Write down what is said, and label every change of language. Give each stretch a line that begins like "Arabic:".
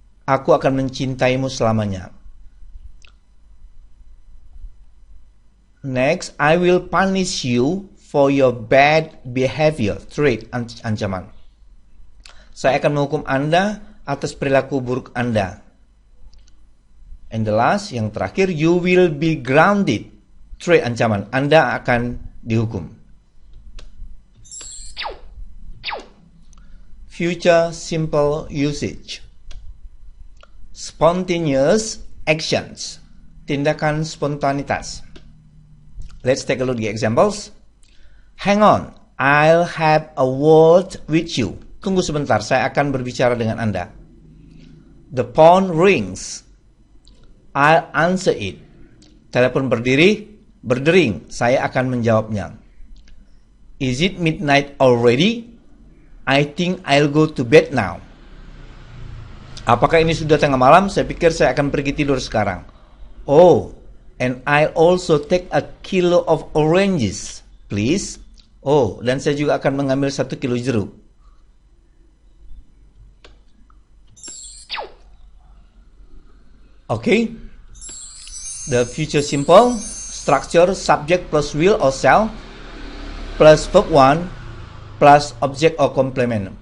Indonesian: Aku akan mencintaimu selamanya.
English: Next, I will punish you for your bad behavior, threat, ancaman.
Indonesian: Saya akan menghukum Anda atas perilaku buruk Anda.
English: And the last,
Indonesian: yang terakhir,
English: you will be grounded. Threat, ancaman.
Indonesian: Anda akan dihukum.
English: Future simple usage. Spontaneous actions.
Indonesian: Tindakan spontanitas.
English: Let's take a look at the examples. Hang on, I'll have a word with you.
Indonesian: Tunggu sebentar, saya akan berbicara dengan Anda.
English: The phone rings. I'll answer it.
Indonesian: Telepon berdering, saya akan menjawabnya.
English: Is it midnight already? I think I'll go to bed now.
Indonesian: Apakah ini sudah tengah malam? Saya pikir saya akan pergi tidur sekarang.
English: Oh, and I'll also take a kilo of oranges, please.
Indonesian: Oh, dan saya juga akan mengambil 1 kilo jeruk.
English: Okay, the future simple structure subject plus will or shall plus verb 1 plus object or complement.